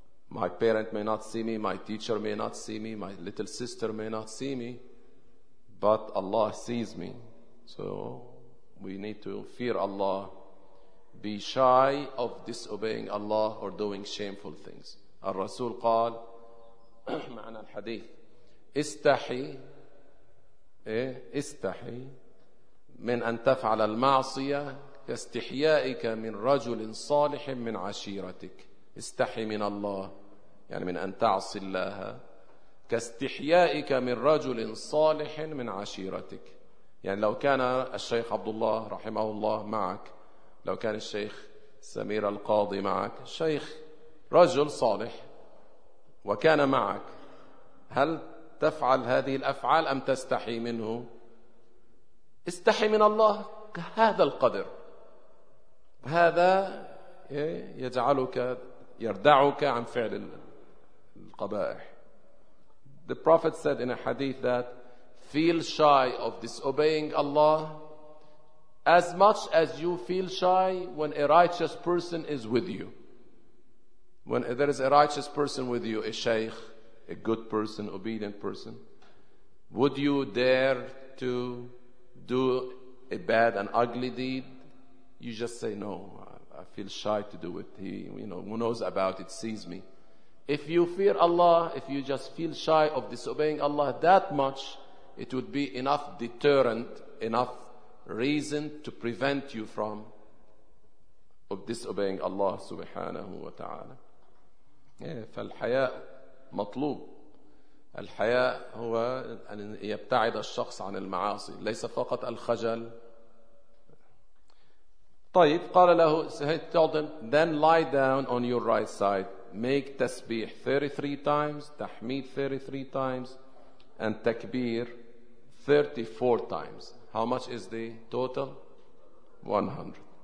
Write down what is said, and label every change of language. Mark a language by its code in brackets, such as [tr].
[en] My parent may not see me, my teacher may not see me, my little sister may not see me, but Allah sees me. So we need to fear Allah, be shy of disobeying Allah or doing shameful things. [ar] Al-Rasul qal, معنى الحديث, استحي من أن تفعل المعصية كاستحيائك من رجل صالح من عشيرتك. استحي من الله, يعني من أن تعصي الله, كاستحيائك من رجل صالح من عشيرتك. يعني لو كان الشيخ عبد الله رحمه الله معك, لو كان الشيخ سمير القاضي معك, شيخ رجل صالح وكان معك, هل تفعل هذه الأفعال أم تستحي منه؟ استحي من الله كهذا القدر. هذا يجعلك يردعك عن فعل القبائح. [en] The Prophet said in a hadith that feel shy of disobeying Allah as much as you feel shy when a righteous person is with you. When there is a righteous person with you, a sheikh, a good person, obedient person, would you dare to do a bad and ugly deed? You just say, no, I feel shy to do it. He, you know, who knows about it, sees me. If you fear Allah, if you just feel shy of disobeying Allah that much, it would be enough deterrent, enough reason to prevent you from of disobeying Allah subhanahu wa ta'ala. [ar] فالحياء مطلوب. الحياء هو أن يبتعد الشخص عن المعاصي، ليس فقط الخجل. طيب، قال له, [en] he told him, then lie down on your right side. Make tasbih 33 times, tahmid 33 times, and takbir 34 times. How much is the total? 100.